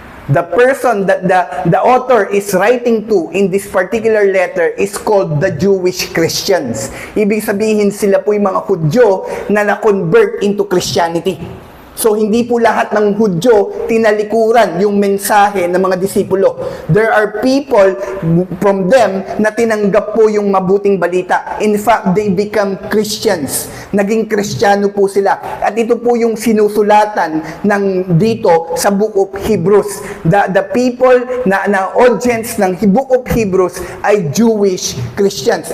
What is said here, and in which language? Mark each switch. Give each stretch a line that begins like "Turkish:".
English: The person that the author is writing to in this particular letter is called the Jewish Christians.
Filipino: Ibig sabihin, sila po yung mga Hudyo na na-convert into Christianity. So, hindi po lahat ng Hudyo tinalikuran yung mensahe ng mga disipulo.
English: There are people from them
Filipino: na tinanggap po yung mabuting balita.
English: In fact, they become Christians.
Filipino: Naging Kristiyano po sila. At ito po yung sinusulatan ng dito sa Book of Hebrews. The people na audience ng Book of Hebrews ay Jewish Christians.